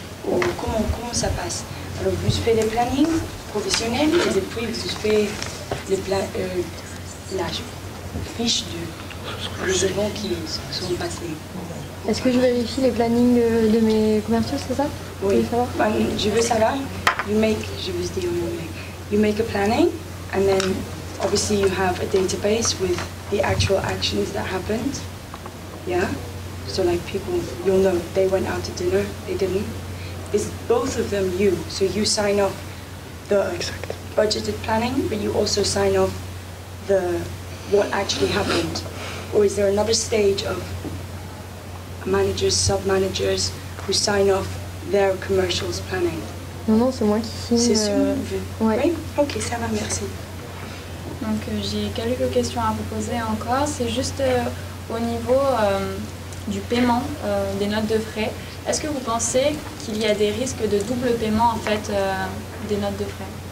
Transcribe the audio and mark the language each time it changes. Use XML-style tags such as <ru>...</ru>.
<fr>Ou comment ça passe? Alors vous faites les plannings professionnels et puis vous faites la fiche des événements qui sont passés. Est-ce que je vérifie les plannings de mes commerciaux, c'est ça? Oui. Je veux savoir.</fr> <en>You make a planning, and then obviously you have a database with the actual actions that happened. Yeah? So like people, you'll know they went out to dinner, they didn't. Is both of them you? So you sign off the budgeted planning, but you also sign off the what actually happened? Or is there another stage of managers, sub-managers who sign off their commercials planning?</en> <fr>Non, c'est moi qui signe. C'est sûr. Ouais. Oui? Ok, ça va, merci. Donc j'ai quelques questions à vous poser encore. C'est juste au niveau du paiement des notes de frais. Est-ce que vous pensez qu'il y a des risques de double paiement en fait des notes de frais?</fr>